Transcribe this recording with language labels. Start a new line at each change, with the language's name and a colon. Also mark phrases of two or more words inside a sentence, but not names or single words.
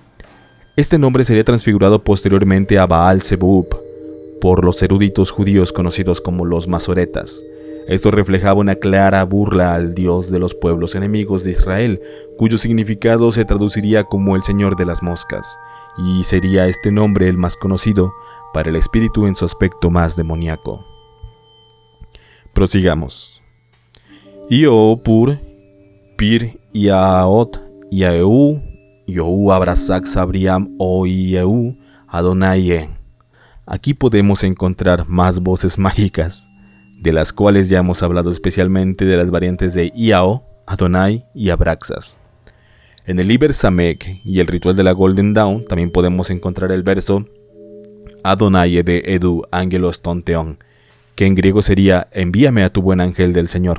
Spanish: Este nombre sería transfigurado posteriormente a Baal Zebub por los eruditos judíos conocidos como los masoretas. Esto reflejaba una clara burla al Dios de los pueblos enemigos de Israel, cuyo significado se traduciría como el Señor de las Moscas, y sería este nombre el más conocido para el espíritu en su aspecto más demoníaco. Prosigamos. Io pur, pir iaot, iaeu, Yohu abrasak sabriam o ieu Adonai. Aquí podemos encontrar más voces mágicas, de las cuales ya hemos hablado, especialmente de las variantes de Iao, Adonai y Abraxas. En el Liber Samek y el ritual de la Golden Dawn también podemos encontrar el verso Adonai de Edu Angelos Tonteon, que en griego sería envíame a tu buen ángel del Señor.